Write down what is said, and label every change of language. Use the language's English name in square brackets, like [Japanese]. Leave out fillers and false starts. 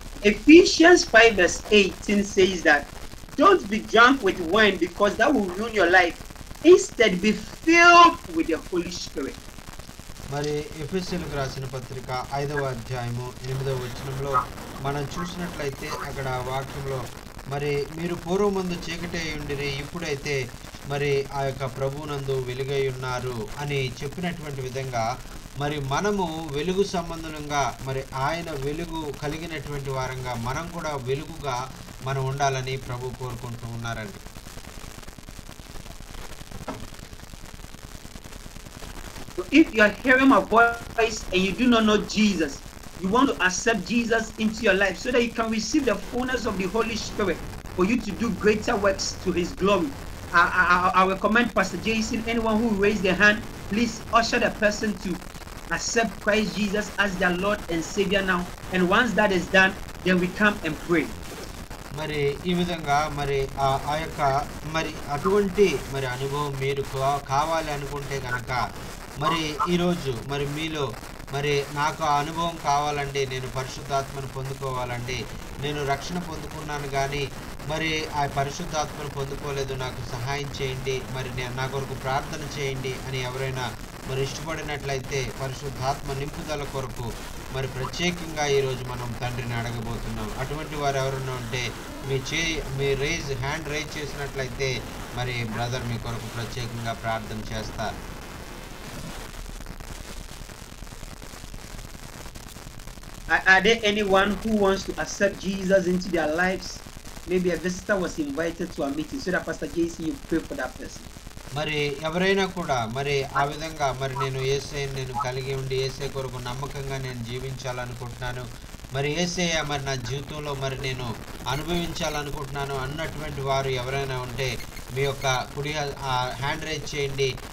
[English] Ephesians 5 verse 18 says that don't be drunk with wine because that will ruin your life. Instead be filled with the Holy Spirit. [Telugu] మరి ఎఫెసీయులకు రాసిన పత్రిక 5వ అధ్యాయము 8వ వచనంలో మనం చూసినట్లయితే అక్కడ వాక్యంలో మరి మీరు పూర్వమందు చీకటి ఉండిరి ఇప్పుడైతే మరి ఆ యొక్క ప్రభువునందు వెలుగై ఉన్నారు అని చెప్పినటువంటి విధంగా మరి మనము వెలుగు సంబంధంగా మరి ఆయన వెలుగు కలిగినటువంటి వారంగా మనం కూడా వెలుగుగా మనం ఉండాలని ప్రభు కోరుకుంటూ ఉన్నారండి. [English] So if you are hearing my voice and you do not know Jesus, you want to accept Jesus into your life so that you can receive the fullness of the Holy Spirit for you to do greater works to His glory. I recommend Pastor Jason, anyone who raised their hand, please usher the person to accept Christ Jesus as their Lord and Savior now. And once that is done, then we come and pray. [Telugu] మరి ఈ విధంగా మరి ఆ యొక్క మరి అటువంటి మరి అనుభవం మీరు కావాలి అనుకుంటే కనుక మరి ఈరోజు మరి మీలో మరి నాకు ఆ అనుభవం కావాలండి, నేను పరిశుద్ధాత్మను పొందుకోవాలండి, నేను రక్షణ పొందుకున్నాను కానీ మరి ఆ పరిశుద్ధాత్మను పొందుకోలేదు, నాకు సహాయం చేయండి, మరి నా కొరకు ప్రార్థన చేయండి అని ఎవరైనా మరి ఇష్టపడినట్లయితే పరిశుద్ధాత్మ నింపుదల కొరకు మరి ప్రత్యేకంగా ఈరోజు మనం తండ్రిని అడగబోతున్నాం. అటువంటి వారు ఎవరైనా ఉంటే మీ [English] hand raise [Telugu] చేసినట్లయితే మరి బ్రదర్ మీ కొరకు ప్రత్యేకంగా ప్రార్థన చేస్తారు. [English] Are there anyone who wants to accept Jesus into their lives? Maybe a visitor was invited to a meeting, so that Pastor JC, you pray for that person. [Telugu] మరి ఎవరైనా కూడా మరి ఆ విధంగా మరి నేను యేసయ్యను నేను కలిగి ఉండి యేసయ్య కొరకు నమ్మకంగా నేను జీవించాలనుకుంటున్నాను, మరి యేసయ్య మరి నా జీవితంలో మరి నేను అనుభవించాలనుకుంటున్నాను అన్నటువంటి వారు ఎవరైనా ఉంటే మీ యొక్క కుడి [English] hand raise [Telugu] చేయండి.